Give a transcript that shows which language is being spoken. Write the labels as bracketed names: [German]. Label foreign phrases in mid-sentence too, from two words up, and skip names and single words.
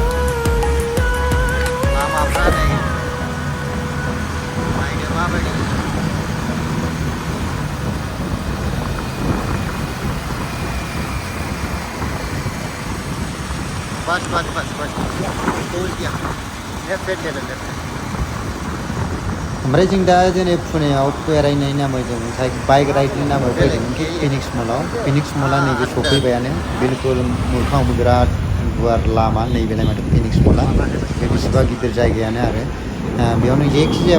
[Bodo] लामाफ्रा नै नायनो माबायदि [Hindi] बस बस बस बस पहुंच गया [English] left left left left [Bodo] ओमफ्राय जों दा दिनै पुनेयाव बेरायनायनि नामै जों [English] bike rideni [Bodo] नामै फैदों फिनिक्स मला नैबे सफैबायानो बिलकुल मोखाङावबो बिराद गुवार लामा नैबेलाय माथो फिनिक्स मला बे बेसेबा गिदिर जायगायानो आरो बेयावनो जेखि जाया